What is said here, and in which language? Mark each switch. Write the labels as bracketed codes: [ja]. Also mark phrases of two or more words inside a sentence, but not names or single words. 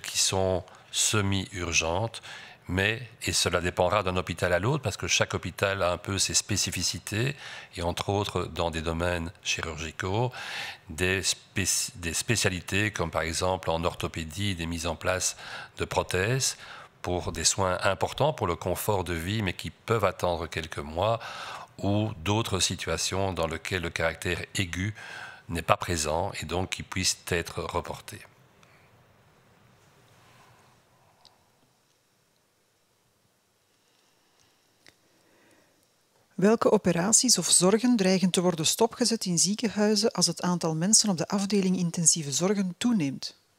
[fr] qui sont semi-urgentes, mais, et cela dépendra d'un hôpital à l'autre, parce que chaque hôpital a un peu ses spécificités, et entre autres dans des domaines chirurgicaux, des spécialités comme par exemple en orthopédie, des mises en place de prothèses, pour des soins importants pour le confort de vie, mais qui peuvent attendre quelques mois, ou d'autres situations dans lesquelles le caractère aigu n'est pas présent et donc qui puissent être reportés. [nl] Welke operaties of zorgen dreigen te worden stopgezet in ziekenhuizen als het aantal mensen op de afdeling intensieve zorgen toeneemt?